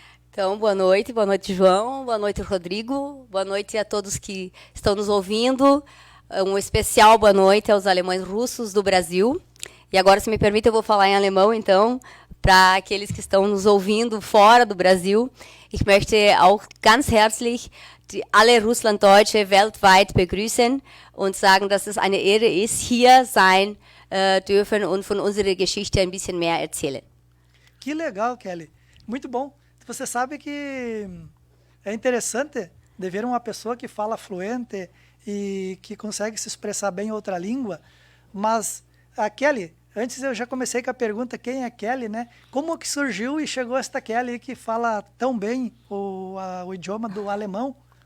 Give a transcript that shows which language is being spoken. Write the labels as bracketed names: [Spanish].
[Portuguese] Então, boa noite João, boa noite Rodrigo, boa noite a todos que estão nos ouvindo, um especial boa noite aos alemães russos do Brasil. E agora, se me permite, eu vou falar em alemão, então, para aqueles que estão nos ouvindo fora do Brasil. [German] Ich möchte auch ganz herzlich alle Russlanddeutsche weltweit begrüßen und sagen, dass es eine Ehre ist, hier sein dürfen und von unserer Geschichte ein bisschen mehr erzählen. [Portuguese] Que legal, Kelly. Muito bom. Você sabe que é interessante de ver uma pessoa que fala fluente e que consegue se expressar bem em outra língua, mas a Kelly, antes eu já comecei com a pergunta quem é Kelly, né? Como que surgiu e chegou esta Kelly que fala tão bem o idioma do alemão?